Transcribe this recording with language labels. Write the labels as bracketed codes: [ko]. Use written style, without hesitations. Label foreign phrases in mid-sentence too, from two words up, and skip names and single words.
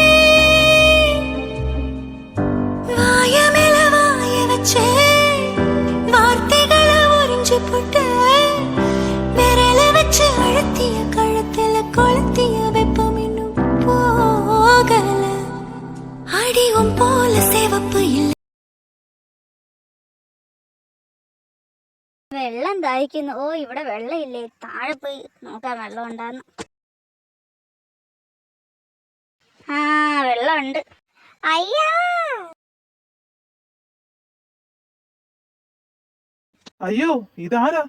[ta] வாய மேல வாய வச்சு வார்த்தைகளை உறிஞ்சு போட்டு விரல வச்சு அழுத்திய கழுத்துல கொளுத்திய வெப்பம் இன்னும் போகல. அடியும் போல சிவப்பு இல்ல. [ml] വെള്ളം ദാഹിക്കുന്നു. ഓ, ഇവിടെ വെള്ളമില്ലേ? താഴെ പോയി നോക്കാം വെള്ളം ഉണ്ടാന്ന്. ആ, വെള്ളമുണ്ട്. അയ്യാ, അയ്യോ ഇതാരാ?